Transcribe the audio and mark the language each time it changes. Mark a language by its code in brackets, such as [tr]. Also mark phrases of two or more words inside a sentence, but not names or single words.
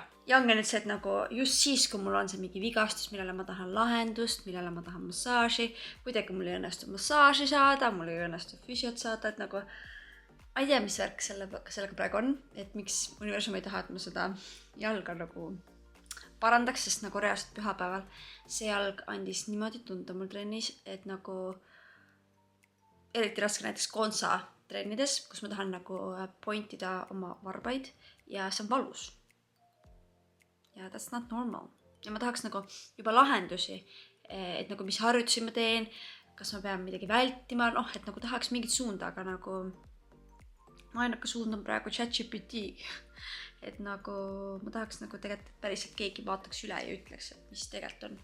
[et] Ja ongi nüüd see, et nagu just siis, kui mul on see mingi vigastus, millele ma tahan lahendust, millele ma tahan massaaži, kuidagi mul ei õnnestu massaaži saada, mul ei õnnestu füsiot saada, et nagu ma ei tea, mis värk sellega praegu on, et miks universum ei taha, et ma seda jalga nagu parandaks, sest nagu reaalselt pühapäeval see jalg andis niimoodi tunda mul trennis, et nagu eriti raske näiteks konsa trennides, kus ma tahan nagu pointida oma varbaid ja see on valus. [en] Ja that's not normal. [et] Ja ma tahaks nagu juba lahendusi, et nagu mis harjutusi ma teen, kas ma pean midagi vältima, et nagu tahaks mingit suunda, aga nagu ma ainuke suund on praegu ChatGPT. Et nagu ma tahaks nagu tegelikult päriselt keegi vaataks üle ja ütleks, et mis tegelikult on.